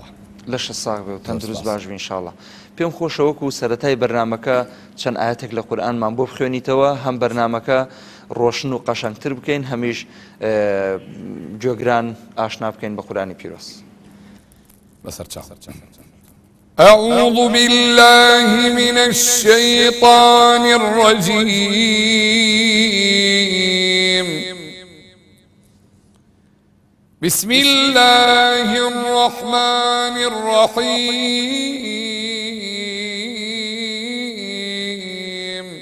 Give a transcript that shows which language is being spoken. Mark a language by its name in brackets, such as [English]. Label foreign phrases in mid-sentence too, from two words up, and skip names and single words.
[Central Kurdish] لە 6 ساڵ بێ و تەندروست باش بێ ئینشاڵڵا. پێم خۆشەوەکو سەرەتای بەرنامەکە چەند ئاەتێک لە قورئانمان بۆ بخوێنیتەوە، هەم بەرنامەکە ڕۆشن و قەشەنگتر بکەین، هەمیش گوێگران ئاشنا بکەین بە قورئانی پیرۆز. بەسەر چاو. [Arabic] أعوذ بالله من الشيطان الرجيم. بسم الله الرحمن الرحيم.